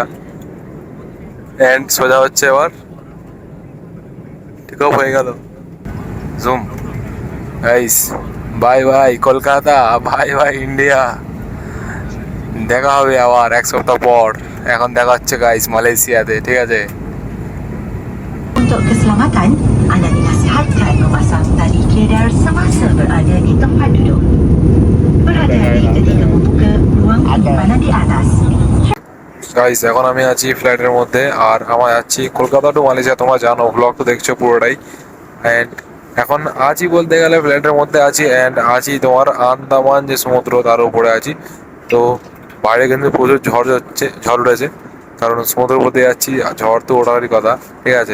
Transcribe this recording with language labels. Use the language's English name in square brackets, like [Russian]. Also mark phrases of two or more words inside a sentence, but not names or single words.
[Bangla] এন্ড সোজা হচ্ছে এবার, [English] take off [Bangla] হয়ে গেল। [English] zoom guys, bye bye [Bangla] কলকাতা, [English] bye bye [Bangla] ইন্ডিয়া। দেখা হবে আবার 1 সপ্তাহ পর। এখন দেখা হচ্ছে গাইস মালয়েশিয়াতে, ঠিক আছে। [Malay] Untuk keselamatan, anda dinasihatkan memasang tali keder semasa berada di tempat duduk. Berhati-hati ketika membuka ruang penyimpanan di atas. [Bangla] গাইস এখন আমি আছি ফ্লাইটের মধ্যে, আর আমার যাচ্ছি কলকাতা টু মালয়েশিয়া। তোমরা জানো, ব্লগ তো দেখছো পুরোটাই। অ্যান্ড এখন আছি বলতে গেলে ফ্লাইটের মধ্যে আছি, অ্যান্ড আছি তোমার আন্দামান যে সমুদ্র তার উপরে আছি। তো বাইরে কিন্তু প্রচুর ঝড় উঠেছে, কারণ সমুদ্রের উপর দিয়ে যাচ্ছি, ঝড় তো ওঠারই কথা, ঠিক আছে।